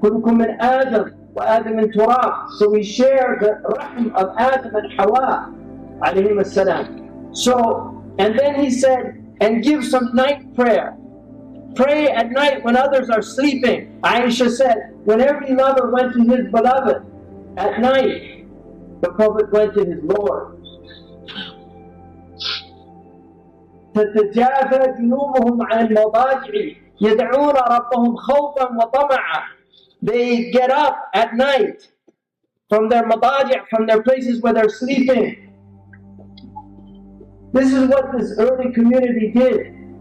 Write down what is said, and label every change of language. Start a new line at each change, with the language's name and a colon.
Arabic: كلكم من آدم وآدم من تراب.
English: So we share the rahm of Adam and Hawa alayhim as-salam. So, and then he said, and give some night prayer. Pray at night when others are sleeping. Aisha said, when every lover went to his beloved at night, the Prophet went to his Lord.
Arabic: تتجافى جنوبهم عن المضاجع يدعون ربهم خوفا وطمعا.
English: They get up at night from their madaji', from their places where they're sleeping. This is what this early community did.